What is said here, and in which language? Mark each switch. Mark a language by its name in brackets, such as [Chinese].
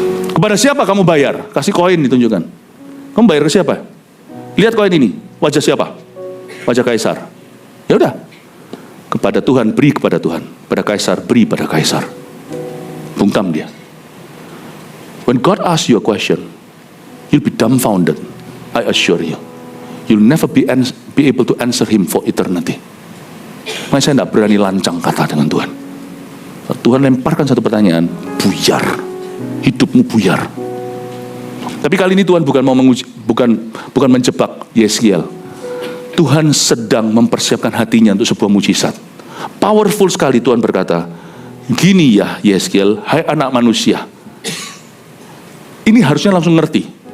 [Indonesian] Kepada siapa kamu bayar? Kasih koin ditunjukkan. Kamu bayar ke siapa? Lihat koin ini, wajah siapa? Wajah Kaisar. Ya udah. Kepada Tuhan, beri kepada Tuhan. Pada Kaisar, beri pada Kaisar. Bungkam dia. [English] When God asks you a question, you'll be dumbfounded. I assure you. You'll never be able to answer him for eternity. [Indonesian] Makanya saya tidak berani lancang kata dengan Tuhan. Tuhan lemparkan satu pertanyaan, buyar. Hidupmu buyar. Tapi kali ini Tuhan bukan mau bukan menjebak Yeskiel. Tuhan sedang mempersiapkan hatinya untuk sebuah mujizat. [English] Powerful [Indonesian] sekali Tuhan berkata, gini ya Yeskiel, hai anak manusia. Ini harusnya langsung ngerti.